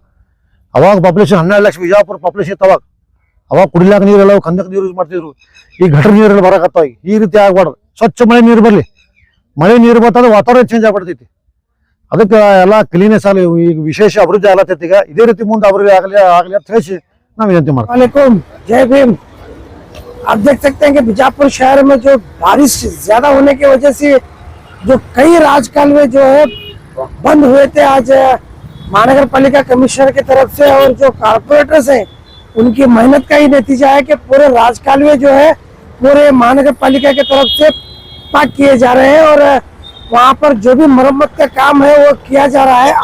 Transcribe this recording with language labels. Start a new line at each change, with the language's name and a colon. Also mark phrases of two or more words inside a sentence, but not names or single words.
Kannada: ಅವಾಗ ಪಾಪ್ಯುಲೇಷನ್ 12 ಲಕ್ಷ ವಿಜಯಪುರ ಪಾಪ್ಯುಲೇಷನ್ ಇತ್ತು. ಅವಾಗ ಕುಡಿಲಾಕ ನೀರೆಲ್ಲ ಕಂದಕ ನೀರು ಯೂಸ್ ಮಾಡ್ತಿದ್ರು. ಈ ಗಟರ್ ನೀರೆಲ್ಲ ಬರಕತ್ತಾವ. ಈ ರೀತಿ ಆಗ್ಬಾರ್ದು. ಸ್ವಚ್ಛ ಮಳೆ ನೀರು ಬರಲಿ. ಮಳೆ ನೀರು ಬರ್ತಂದ್ರೆ ವಾತಾವರಣ ಚೇಂಜ್ ಆಗ್ಬಿಡ್ತೈತಿ. ಅದಕ್ಕೆ ಎಲ್ಲ ಕ್ಲೀನೆಸ್ ಆಗಲಿ, ಈಗ ವಿಶೇಷ ಅಭಿವೃದ್ಧಿ ಆಗತ್ತೈತಿ. ಈಗ ಇದೇ ರೀತಿ ಮುಂದೆ ಅಭಿವೃದ್ಧಿ ಆಗಲಿ ಅಂತ ತಿಳಿಸಿ ನಾವು ವಿನಂತಿ ಮಾಡ್ತೀವಿ.
Hindi: वालेकुम, जय भीम। आप देख सकते हैं कि बीजापुर शहर में जो बारिश ज्यादा होने की वजह से जो कई राजकालवे जो है बंद हुए थे, आज महानगर पालिका कमिश्नर की तरफ से और जो कारपोरेटर्स हैं उनकी मेहनत का ही नतीजा है कि पूरे राजकालवे जो है पूरे महानगर पालिका की तरफ से पाक किए जा रहे हैं और वहाँ पर जो भी मरम्मत का काम है वो किया जा रहा है।